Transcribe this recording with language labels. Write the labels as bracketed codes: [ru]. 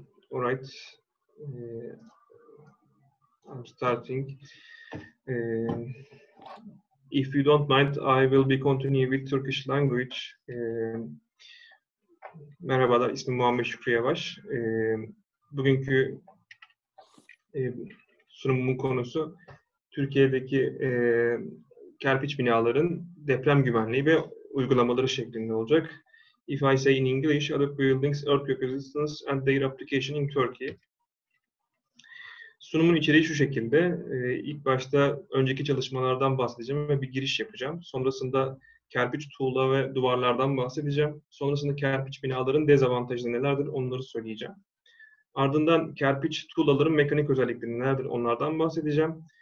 [en] All right. I'm starting. If you don't mind, I will be continuing with Turkish language. [tr] Merhabalar, ismim Muhammed, Şükrü, YAVAŞ. Bugünkü sunumumun konusu Türkiye'deki kerpiç binaların deprem güvenliği ve uygulamaları şeklinde olacak. [en] If I say in English, Adobe buildings, earthquake resistance and their application in Turkey. [tr] Sunumun içeriği şu şekilde. İlk başta önceki çalışmalardan bahsedeceğim ve bir giriş yapacağım. Sonrasında kerpiç tuğla ve duvarlardan bahsedeceğim. Sonrasında kerpiç binaların dezavantajları nelerdir onları söyleyeceğim. Ardından kerpiç tuğlaların mekanik özellikleri nelerdir onlardan bahsedeceğim.